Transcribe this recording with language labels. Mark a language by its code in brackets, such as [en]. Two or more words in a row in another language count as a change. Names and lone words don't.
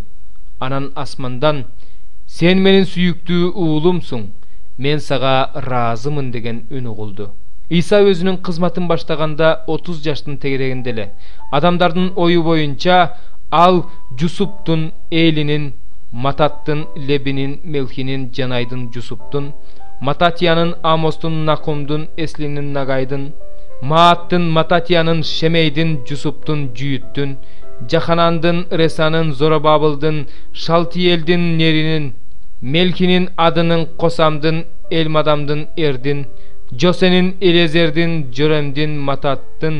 [ky] Анан асмандан: "Сен менин сүйүктүү уулумсуң, мен сага ыраазымын" деген үн угулду. Иса өзүнүн кызматын баштаганда 30 жаштын тегерегинде эле. Адамдардын ою боюнча ал Жусуптун, Элинин, Мататтын, Лебинин, Мелхинин, Жанайдын, Жусуптун, Мататиянын, Амостун, Накумдун, Эслинин, Нагайдын, Мааттын, Мататиянын, Шемейдин, Жусуптун, Жүйүттүн, Жаханандын, Ресанын, Зоробабылдын, Шалтиелдин, Неринин, Мелхинин, Адынын, Косамдын, Элмадамдын, Эрдин, Жосенин, Элезердин, Жоремдин, Мататтын,